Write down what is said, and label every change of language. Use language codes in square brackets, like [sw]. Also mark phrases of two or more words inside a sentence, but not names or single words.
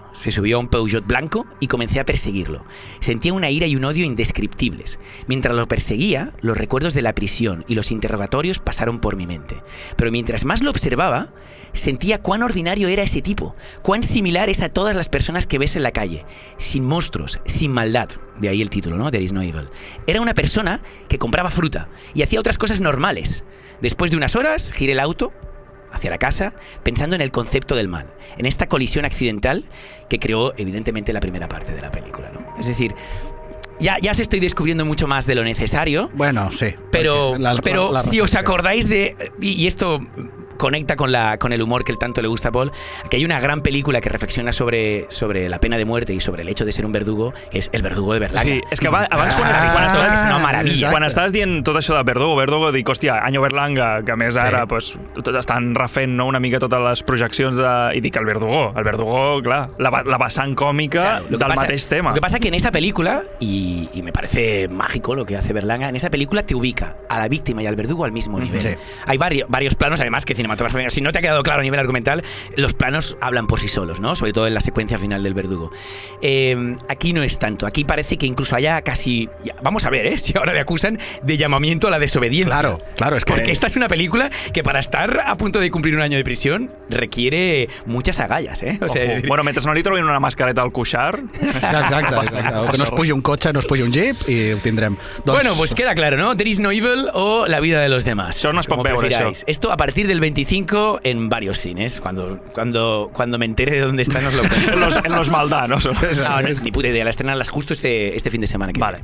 [es] Se subió a un Peugeot blanco y comencé a perseguirlo. Sentía una ira y un odio indescriptibles. Mientras lo perseguía, los recuerdos de la prisión y los interrogatorios pasaron por mi mente. Pero mientras más lo observaba, sentía cuán ordinario era ese tipo, cuán similar es a todas las personas que ves en la calle, sin monstruos, sin maldad. De ahí el título, ¿no? There is no evil. Era una persona que compraba fruta y hacía otras cosas normales. Después de unas horas, giré el auto hacia la casa, pensando en el concepto del mal, en esta colisión accidental que creó, evidentemente, la primera parte de la película, ¿no? Es decir, ya os estoy descubriendo mucho más de lo necesario. Bueno, sí. Pero la si os referencia. acordáis de... Y esto conecta con el humor que tanto le gusta a Paul, que hay una gran película que reflexiona sobre la pena de muerte y sobre el hecho de ser un verdugo, que és El verdugo de Berlanga. [ca] Sí, és que abans quan és una meravella. Quan estaves dient tot això de Verdugo, dic, hòstia, Año Berlanga, que a més ara pues, estan refent no, una mica totes les projeccions i dic, el Verdugo, clar, la vessant còmica del mateix tema. [es] Lo que pasa que en esa película, y me parece mágico lo que hace Berlanga, en esa película te ubica a la víctima y al verdugo al mismo nivel. Sí. Hay varios planos, además, que cinematográficamente, si no te ha quedado claro a nivel argumental, los planos hablan por sí solos, ¿no? Sobre todo en la secuencia final del verdugo. Aquí no es tanto. Aquí parece que incluso haya casi... Vamos a ver, si ahora le acusan de llamamiento a la desobediencia. Claro, es que... Porque esta es una película que para estar a punto de cumplir un año de prisión requiere muchas agallas, ¿eh? O sea, [ca] Bueno, mentre no li trobin una mascareta al cuixart... Exacte. O que no es pugi un cotxe, no es pugi un jeep i ho tindrem. [es] Bueno, pues queda claro, ¿no? There is no evil o La vida de los demás. [ca] Això no es pot [es] como [ca] veure, [es] prefiráis. [ca] això. [es] Esto a partir del 25 en varios cines. Cuando me entere de dónde están os lo cuento. en los maldanos. No, ni puta idea. La estrenan justo este fin de semana que Vale. viene.